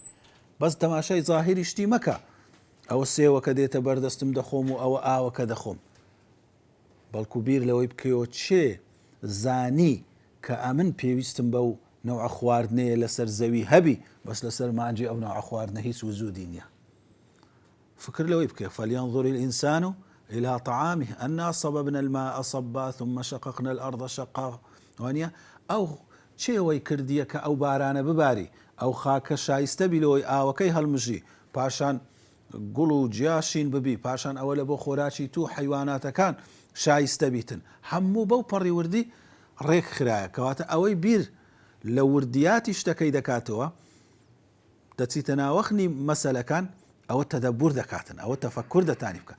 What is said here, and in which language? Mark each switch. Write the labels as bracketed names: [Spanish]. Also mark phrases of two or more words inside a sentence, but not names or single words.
[Central Kurdish] بەس تەماشای زاهیری شتی مەکە، ئەوە سێوەکە دێتە بەردەستم دەخۆم و ئەوە ئاوەکە دەخۆم، بەڵکو بیر لەوەی بکەیەوە چێ زانی کە ئەمن پێویستم بەو نەوع خواردنەیە لەسەر زەوی هەبی، بەس لەسەر مانجی ئەو نەوع خواردنە هیچ وجودی نییە. فکر لەوەی بکە [Arabic] فەلينظر الإنسان إلى طعامه أنا صببنا الماء صبا ثم شققنا الأرض شقا. [Central Kurdish] وانە ئەو چێوەی کردیە کە ئەو بارانە بباری، ئەو خاکە شایستە بیلەوەی ئاوەکەی هەڵمژی، پاشان گوڵ و جیاشین ببی، پاشان ئەوە لە بۆ خۆراکی تو حیواناتەکان شایستە بیتن. هەموو بەو پەڕی وردی ڕێک خرایە. کەواتە ئەوەی بیر لە وردیاتی شتەکەی دەکاتەوە دەچیتە ناوەخنی مەسەلەکان، ئەوە تەدەبور دەکاتن، ئەوە تەفەکر دەتانی بکە.